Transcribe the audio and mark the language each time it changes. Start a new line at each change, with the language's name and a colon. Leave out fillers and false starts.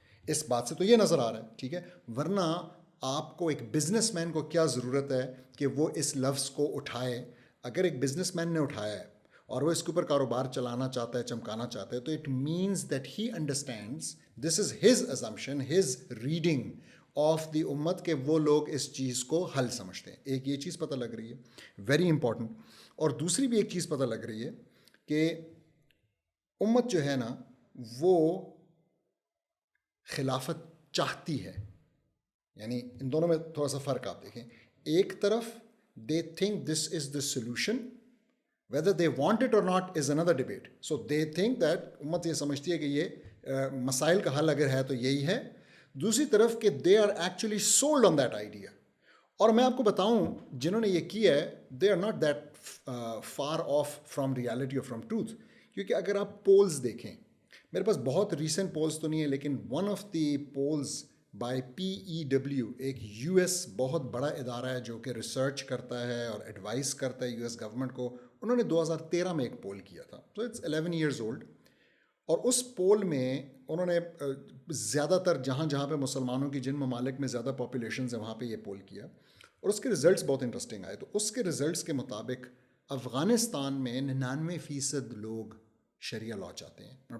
Urdu: اس بات سے تو یہ نظر آ رہا ہے, ٹھیک ہے. ورنہ آپ کو ایک بزنس مین کو کیا ضرورت ہے کہ وہ اس لفظ کو اٹھائے؟ اگر ایک بزنس مین نے اٹھایا ہے اور وہ اس کے اوپر کاروبار چلانا چاہتا ہے, چمکانا چاہتا ہے, تو
English: it means that he understands, this is his assumption, his reading of the امت,
Urdu: کہ وہ لوگ اس چیز کو حل سمجھتے ہیں. ایک یہ چیز پتہ لگ رہی ہے, ویری امپورٹنٹ. اور دوسری بھی ایک چیز پتہ لگ رہی ہے کہ امت جو ہے نا وہ خلافت چاہتی ہے. یعنی ان دونوں میں تھوڑا سا فرق آپ دیکھیں. ایک طرف
English: They think this is the solution, whether they want it or not is another debate. So they think that
Urdu: امت یہ سمجھتی ہے کہ یہ مسائل کا حل اگر ہے تو یہی ہے. دوسری طرف کہ
English: they are actually sold on that idea.
Urdu: اور میں آپ کو بتاؤں جنہوں نے یہ کیا ہے,
English: they are not that far off from reality or from truth.
Urdu: کیونکہ اگر آپ پولز دیکھیں, میرے پاس بہت ریسنٹ پولز تو نہیں ہے, لیکن
English: one of the polls by PEW,
Urdu: ایک US بہت بڑا ادارہ ہے جو کہ ریسرچ کرتا ہے اور ایڈوائز کرتا ہے US گورنمنٹ کو, انہوں نے 2013 میں ایک پول کیا تھا. تو
English: It's 11 years old.
Urdu: اور اس پول میں انہوں نے زیادہ تر جہاں پہ مسلمانوں کی جن ممالک میں زیادہ پاپولیشنز ہیں وہاں پہ یہ پول کیا, اور اس کے ریزلٹس بہت انٹرسٹنگ آئے. تو اس کے ریزلٹس کے مطابق افغانستان میں 99% لوگ شریعہ لا چاہتے ہیں.